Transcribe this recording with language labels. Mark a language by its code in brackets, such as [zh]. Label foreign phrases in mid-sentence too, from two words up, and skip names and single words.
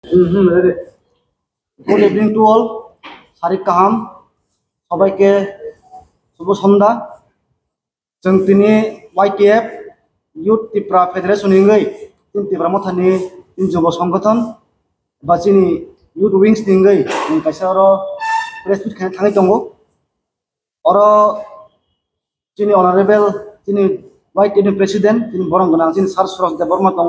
[en] Good evening to all. [trp] Sarik Kaham. [bn] সবাইকে শুভ সন্ধ্যা। [trp] जों दिनै YTF Youth Tripura Federation हिंगै जों Tripura मथानि जुब संगठन बा जोंनि [en] Youth Wings [trp] हिंगै जों कायसा [en] press meet [trp] थाङै दङ। आरो जोंनि अनारेबल जोंनि YTF प्रेसिडेन्ट जोंनि बरं गोनां जोंनि सार सुरज देबबर्मा दङ।